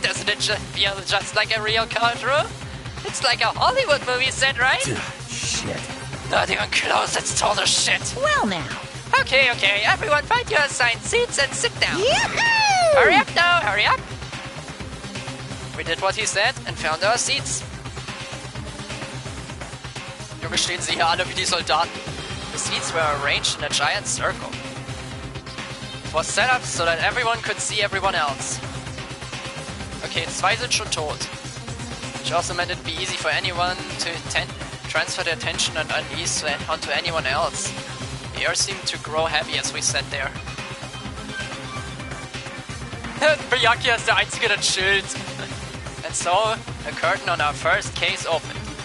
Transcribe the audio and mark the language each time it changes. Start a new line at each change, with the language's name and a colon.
English: Doesn't it feel just like a real courtroom? It's like a Hollywood movie set, right? Shit. Not even close, it's total shit. Well now. Okay, everyone find your assigned seats and sit down. Yahoo! Hurry up now, hurry up! We did what he said and found our seats.
German: Junge, stehen sie hier alle wie die Soldaten.
English: The seats were arranged in a giant circle. It was set up so that everyone could see everyone else.
German: Okay, 2 sind schon tot.
English: Which also meant it'd be easy for anyone to transfer their attention and unease onto anyone else. The air seemed to grow heavy as we sat there.
German: Byakuya ist der Einzige, der chillt. And so, a curtain on our first case opened.